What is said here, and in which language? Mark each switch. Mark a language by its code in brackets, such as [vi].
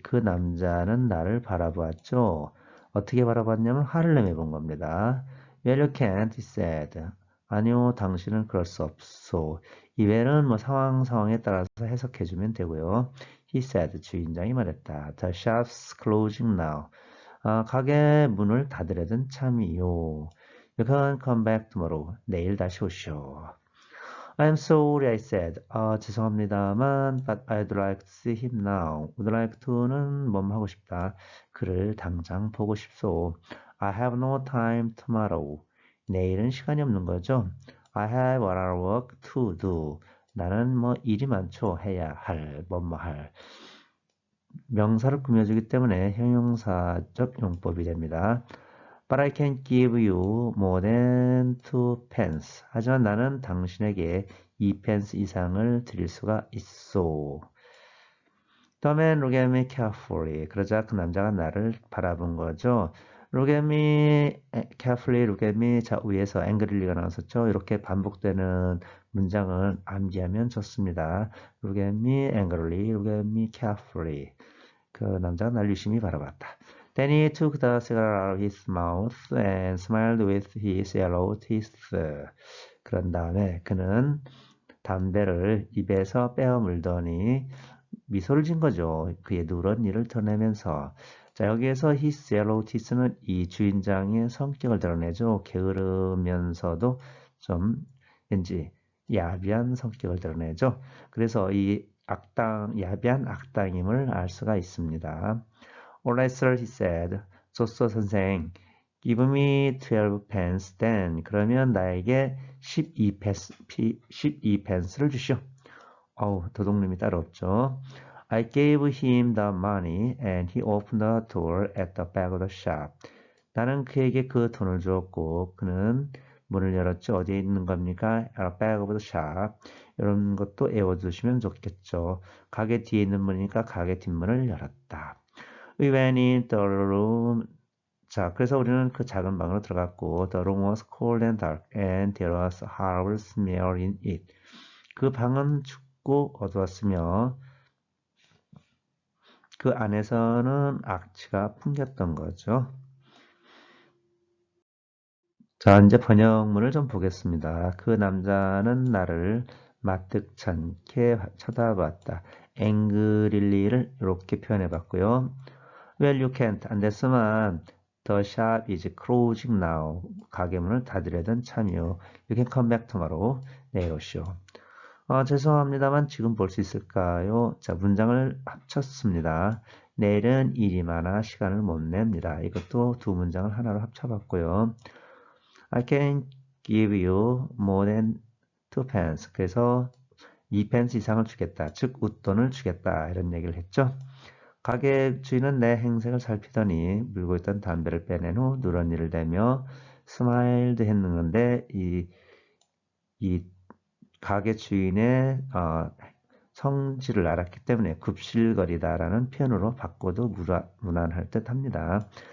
[ko] 그 남자는 나를 바라보았죠. 어떻게 바라봤냐면 화를 내며 본 겁니다. [en] Well, you can't, he said. [ko] 아니요, 당신은 그럴 수 없소. 이 well은 상황에 따라서 해석해주면 되고요. [en] He said, [ko] 주인장이 말했다. [en] The shop's closing now. [ko] 가게 문을 닫으려던 참이요. [en] You can come back tomorrow. [ko] 내일 다시 오시오. [en] I'm sorry, I said. [ko] 죄송합니다만, [en] but I'd like to see him now. would like to는 [ko] 하고 싶다. 그를 당장 보고 싶소. [en] I have no time tomorrow. [ko] 내일은 시간이 없는 거죠. [en] I have a lot of work to do. [ko] 나는 일이 많죠. 해야 할, 할. 명사를 꾸며주기 때문에 형용사적 용법이 됩니다. [en] But I can't give you more than 2 pence. [ko] 하지만 나는 당신에게 2 pence 이상을 드릴 수가 있어. [en] The man looked at me carefully. [ko] 그러자 그 남자가 나를 바라본 거죠. [en] Look at me carefully, look at me. [ko] 자, 위에서 angry가 나왔었죠. 이렇게 반복되는 문장을 암기하면 좋습니다. [en] Look at me angrily, look at me carefully. [ko] 그 남자가 날 유심히 바라봤다. [en] Then he took the cigar out of his mouth and smiled with his yellow teeth. [ko] 그런 다음에 그는 담배를 입에서 빼어 물더니 미소를 진 거죠. 그의 누런 이를 드러내면서. 자, 여기에서 [en] his yellow teeth [ko] 는 이 주인장의 성격을 드러내죠. 게으르면서도 좀 왠지 야비한 성격을 드러내죠. 그래서 이 야비한 악당임을 알 수가 있습니다. [en] Alright, sir, he said. [ko] 좋소, 선생. [en] Give me 12 pence then. [ko] 그러면 나에게 12펜스를 주시오. 도둑놈이 따로 없죠. [en] I gave him the money and he opened the door at the back of the shop. [ko] 나는 그에게 그 돈을 주었고 그는 문을 열었죠. 어디에 있는 겁니까? [en] At the back of the shop. [ko] 이런 것도 외워두시면 좋겠죠. 가게 뒤에 있는 문이니까 가게 뒷문을 열었다. [en] We went in the room. [ko] 자, 그래서 우리는 그 작은 방으로 들어갔고 [en] The room was cold and dark and there was a horrible smell in it. [ko] 그 방은 춥고 어두웠으며 그 안에서는 악취가 풍겼던 거죠. 자, 이제 번역문을 좀 보겠습니다. 그 남자는 나를 마뜩찮게 쳐다봤다. angrily,를 이렇게 표현해 봤고요. [en] Well, you can't. [ko] 안 됐으면 [en] the shop is closing now. [ko] 가게 문을 닫으려던 참이요. [en] You can come back tomorrow. [ko] 내일 오시오. 죄송합니다만 지금 볼 수 있을까요? 자, 문장을 합쳤습니다. 내일은 일이 많아 시간을 못 냅니다. 이것도 두 문장을 하나로 합쳐봤고요. [en] I can give you more than 2 pence. [ko] 그래서 2 pence 이상을 주겠다. 즉 웃돈을 주겠다. 이런 얘기를 했죠. 가게 주인은 내 행색을 살피더니 물고 있던 담배를 빼낸 후 누런이를 대며 스마일드 했는데 이 가게 주인의 성질을 알았기 때문에 굽실거리다라는 표현으로 바꿔도 무난할 듯 합니다.